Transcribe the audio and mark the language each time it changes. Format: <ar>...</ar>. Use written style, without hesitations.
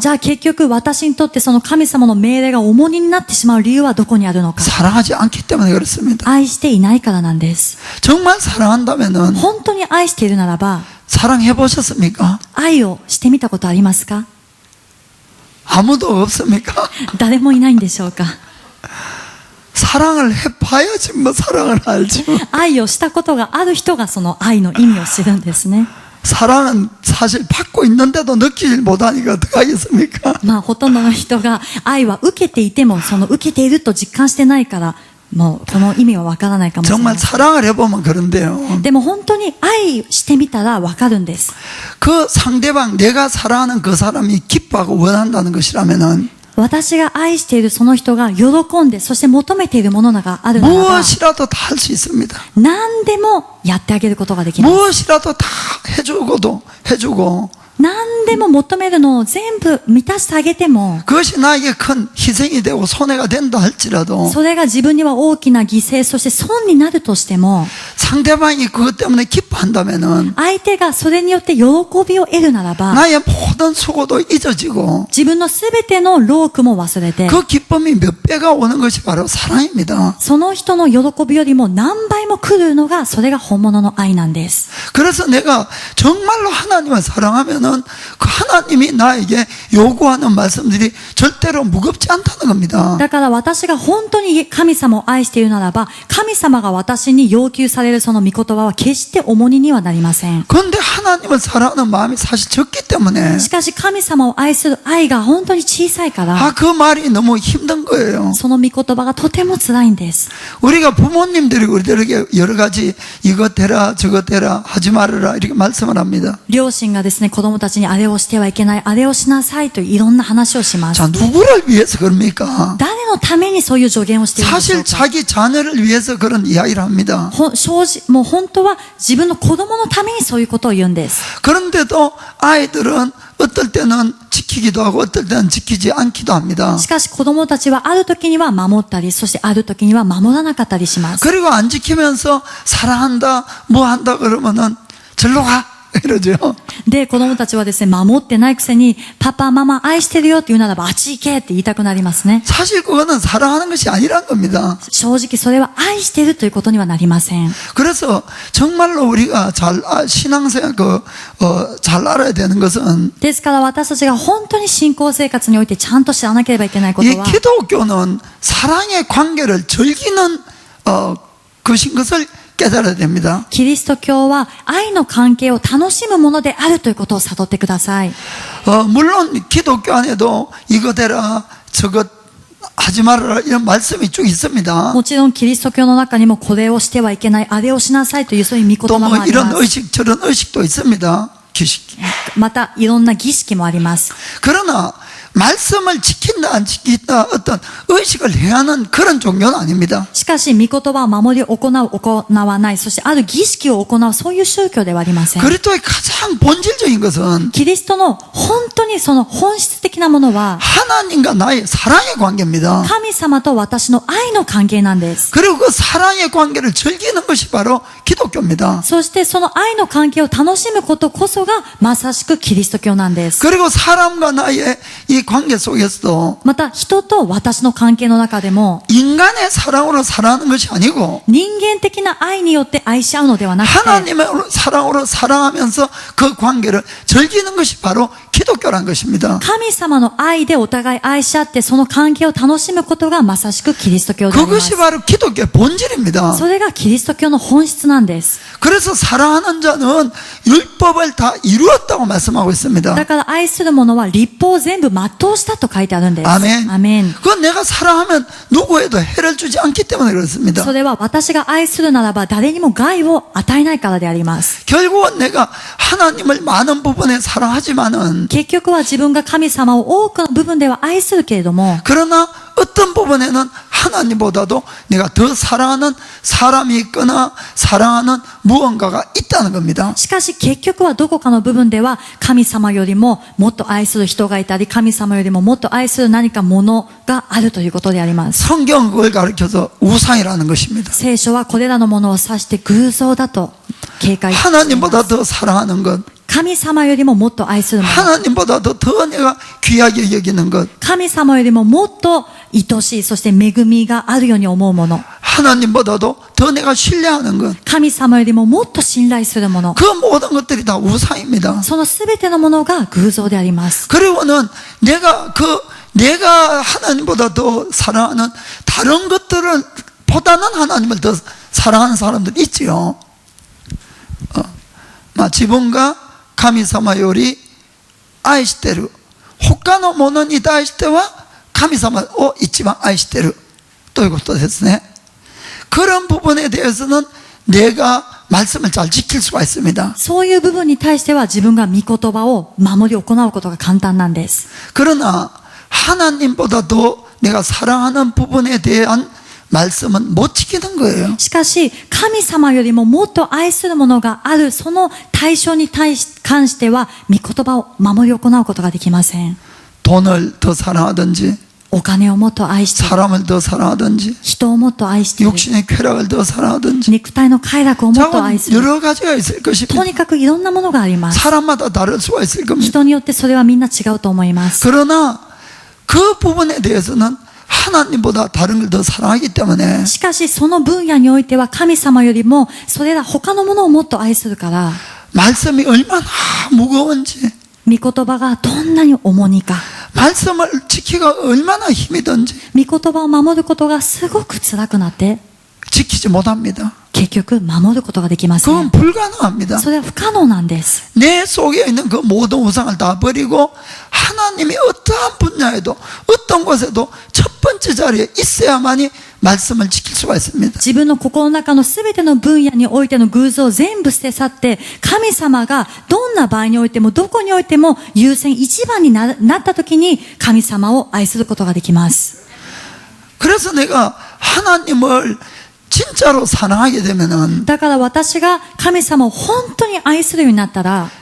<ja>じゃあ結局私にとってその神様の命令が重荷になってしまう理由はどこにあるのか。</ja> <ko>사랑하지 않기 때문에 그렇습니다.</ko> <ja>愛していないからなんです。</ja> <ko>정말 사랑한다면은</ko> <ja>本当に愛しているならば、</ja> <ko>사랑해 보셨습니까?</ko> <ja>愛をしてみたことありますか？</ja> <ko>아무도 없습니까?</ko> <ja>誰もいないんでしょうか？</ja> <ko>사랑을 해봐야지 뭐 사랑을 알지.</ko> <ja>愛をしたことがある人がその愛の意味を知るんですね。</ja> <ko>사랑은 사실 받고 있는데도 느끼질 못하니까 어떡하겠습니까?</ko> <ja>まあほとんどの人が愛は受けていてもその受けていると実感してないからもうこの意味はわからないかもしれない</ja> <ko>정말 。 사랑을 해보면 그런데요.</ko> <ja>でも本当に愛してみたらわかるんです。</ja> <ko>그 상대방 내가 사랑하는 그 사람이 기뻐하고 원한다는 것이라면은</ko> <ja>私が愛しているその人が喜んでそして求めているものがあるならば</ja> <ko>무엇이라도 다 할 수 있습니다.</ko> <ja>何でもやってあげることができます。</ja> <ko>무엇이라도 다 해주고</ko> <ja>何でも求めるのを全部満たしてあげても</ja> <ko>그것이 나에게 큰 희생이 되고 손해가 된다 할지라도</ko> <ja>それが自分には大きな犠牲そして損になるとしても</ja> <ko>상대방이 그것 때문에 기뻐한다면은</ko> <ja>相手がそれによって喜びを得るならば</ja> <ko>나의 모든 수고도 잊어지고</ko> <ja>自分のすべての労苦も忘れて</ja> <ko>그 기쁨이 몇 배가 오는 것이 바로 사랑입니다.</ko> <ja>その人の喜びよりも何倍も来るのがそれが本物の愛なんです。</ja> <ko>그래서 내가 정말로 하나님을 사랑하면은 그 하나님이 나에게 요구하는 말씀들이 절대로 무겁지 않다는 겁니다.</ko> <ja>だから私が本当に神様を愛しているならば神様が私に要求されるその御言葉は決して重荷にはなりません。</ja> <ko>그런데 하나님을 사랑하는 마음이 사실 적기 때문에</ko> <ja>しかし神様を愛する愛が本当に小さいから</ja> <ko>그 말이 너무 힘든 거예요.</ko> <ja>その御言葉がとても辛いんです。</ja> <ko>우리가 부모님들이 우리들에게 여러 가지 이것 해라 저것 해라 하지 말아라 이렇게 말씀을 합니다.</ko> <ja>両親がですね子供たちにあれをしてはいけないあれをしなさいといろんな話をします。</ja> <ko>자, 누구를 위해서 그럽니까?</ko> <ja>誰のためにそういう助言をしているんでしょう</ja> <ko>사실</ko> <ja>か。</ja> <ko>자기 자녀를 위해서 그런 이야기를 합니다.</ko> <ja>もう本当は自分の子供のためにそういうことを言うんです。</ja> <ko>그런데도 아이들은 어떨 때는 지키기도 하고 어떨 때는 지키지 않기도 합니다.</ko> <ja>しかし子供たちはある時には守ったり、そしてある時には守らなかったりします。</ja> <ko>그리고 안 지키면서 사랑한다 뭐 한다 그러면은 절로 가 이러죠.</ko> <ja>で、子供たちはですね、守ってないくせに、パパ、ママ愛してるよって言うならば、あっち行けって言いたくなりますね。</ja> <ko>사실 그거는 사랑하는 것이 아니란 겁니다.</ko> <ja>正直それは愛してるということにはなりません。</ja> <ko>그래서 정말로 우리가 신앙생활 잘 알아야 되는 것은</ko> <ja>ですから私たちが本当に信仰生活においてちゃんと知らなければいけないこと</ja> <ko>이</ko> <ja>は、</ja> <ko>기독교는 사랑의 관계를 즐기는 것인 것을 깨달아야 됩니다.</ko> <ja>キリスト教は愛の関係を楽しむものであるということを悟ってください。</ja> <ko>물론 기독교 안에도 이것 해라 저것 하지 말아라 이런 말씀이 쭉 있습니다.</ko> <ja>もちろんキリスト教の中にもこれをしてはいけない、あれをしなさいというそういう御</ja> <ko>또</ko> <ja>言葉も</ja> <ko>뭐</ko> <ja>あり</ja> <ko>이런</ko> <ja>ます。</ja> <ko>의식 저런 의식도 있습니다. 기식.</ko> <ja>またいろんな儀式もあります。</ja> <ko>그러나 말씀을 지킨다 안 지킨다 어떤 의식을 해야 하는 그런 종교는 아닙니다.</ko> <ja>しかし、御言葉を守り行う、行わない、そしてある儀式を行う、そういう宗教ではありません。</ja> <ko>그리스도의 가장 본질적인 것은</ko> <ja>キリストの本当にその本質的なものは、</ja> <ko>하나님과 나의 사랑의 관계입니다.</ko> <ja>神様と私の愛の関係なんです。</ja> <ko>그리고 그 사랑의 관계를 즐기는 것이 바로 기독교입니다.</ko> <ja>そしてその愛の関係を楽しむことこそがまさしくキリスト教なんです。</ja> <ko>그리고 사람과 나의 이 관계 속에서도</ko> <ja>また人と私の関係の中でも</ja> <ko>인간의 사랑으로 사랑하는 것이 아니고</ko> <ja>人間的な愛によって愛し合うのではなくて</ja> <ko>하나님의 사랑으로 사랑하면서 그 관계를 즐기는 것이 바로 기독교란 것입니다.</ko> <ja>神様の愛でお互い愛し合ってその関係を楽しむことがまさしくキリスト教であります。</ja> <ko>그것이 바로 기독교의 본질입니다.</ko> <ja>それがキリスト教の本質なんです。</ja> <ko>그래서 사랑하는 자는 율법을 다 이루었다고 말씀하고 있습니다.</ko> <ja>だから愛する者は立法を全部全うしたと書いてあるんです。</ja> <ko>아멘.</ko> <ja>アメン。</ja> <ko>그건 내가 사랑하면 누구에도 해를 주지 않기 때문에 그렇습니다.</ko> <ja>それは私が愛するならば誰にも害を与えないからであります。</ja> <ko>결국은 내가 하나님을 많은 부분에 사랑하지만은</ko> <ja>結局は自分が神様を多くの部分では愛するけれども、</ja> <ko>그러나 어떤 부분에는 하나님보다도 내가 더 사랑하는 사람이 있거나 사랑하는 무언가가 있다는 겁니다.</ko> <ja>しかし結局はどこかの部分では神様よりももっと愛する人がいたり、神様よりももっと愛する何かものがあるということであります。</ja> <ko>성경은 그걸 가르쳐서 우상이라는 것입니다.</ko> <ja>聖書はこれらのものを指して偶像だと警戒しています。</ja> <ko>하나님보다 더 사랑하는 것,</ko> <ja>神様よりももっと愛するもの、</ja> <ko>하나님보다 더 내가 귀하게 여기는 것,</ko> <ja>神様よりももっと愛しい、そして恵みがあるように思うもの、</ja> <ko>하나님보다도 더 내가 신뢰하는 것,</ko> <ja>神様よりももっと信頼するもの、</ja> <ko>그 모든 것들이 다 우상입니다.</ko> <ja>そのすべてのものが偶像であります。</ja> <ko>그리고는 내가 하나님보다 더 사랑하는 다른 것들을 보다는 하나님을 더 사랑하는 사람들이 있지요.</ko> <ja>自分が神様より愛してる他のものに対しては神様を一番愛してるということですね。</ja> <ko>그런 부분에 대해서는 내가 말씀을 잘 지킬 수가 있습니다.</ko> <ja>そういう部分に対しては自分が御言葉を守り行うことが簡単なんです。</ja> <ko>그러나 하나님보다도 내가 사랑하는 부분에 대한 말씀은 못 지키는 거예요.</ko> <ja>しかし、神様よりももっと愛するものがある、その対象に関しては、御言葉を守り行うことができません。</ja> <ko>돈을 더 사랑하든지</ko> <ja>お金をもっと愛している、</ja> <ko>사람을 더 사랑하든지</ko> <ja>人をもっと愛している、</ja> <ko>육신의 쾌락을 더 사랑하든지</ko> <ja>肉体の快楽をもっと愛する。</ja> <ko>여러 가지가 있을</ko> <ja>と</ja> <ko>것입니다.</ko> <ja>にかくいろんなものがあります。</ja> <ko>사람마다 다를 수가 있을 겁니다.</ko> <ja>人によってそれはみんな違うと思います。</ja> <ko>그러나 그 부분에 대해서는 하나님보다 다른 걸 더 사랑하기 때문에</ko> <ja>しかし、その分野においては神様よりも、それら他のものをもっと愛するから、</ja> <ko>말씀이 얼마나 무거운지</ko> <ja>御言葉がどんなに重荷か、</ja> <ko>말씀을 지키기가 얼마나 힘이 든지</ko> <ja>御言葉を守ることがすごく辛くなって、</ja> <ko>지키지 못합니다.</ko> <ja>結局守ることができませ</ja> <ko>그건</ko> <ja>ん。</ja> <ko>불가능합니다.</ko> <ja>それは不可能なんです。</ja> <ko>내 속에 있는 그 모든 우상을 다 버리고 하나님이 어떠한 분야에도 어떤 곳에도 첫 번째 자리에 있어야만이 말씀을 지킬 수가 있습니다.</ko> <ja>自分の心の中のすべての分野においての偶像を全部捨て去って、神様がどんな場合においてもどこにおいても優先一番になった時に神様を愛することができます。</ja> <ko>그래서 내가 하나님을 진짜로 사랑하게 되면은</ko> <ja>だから私が神様を本当に愛するようになったら、</ja>